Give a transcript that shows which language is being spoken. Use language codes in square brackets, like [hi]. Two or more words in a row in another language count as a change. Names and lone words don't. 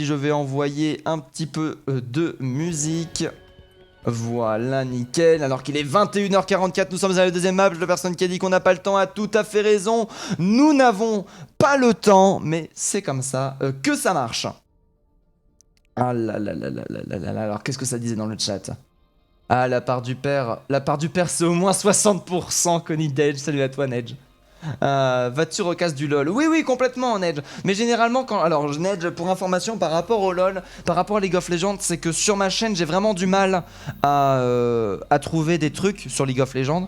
[fr] Je vais envoyer un petit peu de musique. Voilà, nickel. Alors qu'il est 21h44, nous sommes à la deuxième map. La personne qui a dit qu'on n'a pas le temps a tout à fait raison. Nous n'avons pas le temps, mais c'est comme ça que ça marche. Ah là là là là là là là là. Alors qu'est-ce que ça disait dans le chat? Ah, la part du père c'est au moins 60%, Connie Dage. Salut à toi, Nedge. Vas-tu recasse du LoL? Oui, oui, complètement, Nedge. Mais généralement, alors, Nedge, pour information, par rapport au LoL, par rapport à League of Legends, c'est que sur ma chaîne, j'ai vraiment du mal à trouver des trucs sur League of Legends.